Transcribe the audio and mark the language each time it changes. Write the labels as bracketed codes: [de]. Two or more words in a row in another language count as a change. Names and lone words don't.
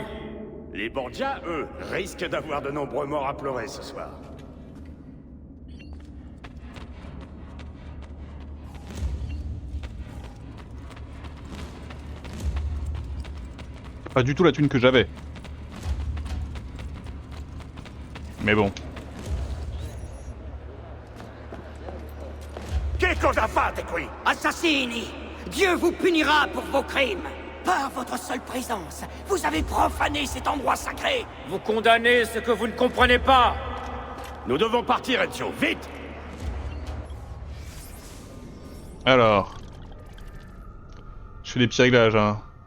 [fr] Les Borgia, eux, risquent d'avoir de nombreux morts à pleurer ce soir. Pas du tout la thune que j'avais. Mais bon. [it] Che cosa fate qui? Assassini! [fr] Dieu vous punira pour vos crimes! Par votre seule présence, vous avez profané cet endroit sacré! Vous condamnez ce que vous ne comprenez pas. Nous devons partir, Ezio, vite! Alors... Je fais des petits réglages, hein.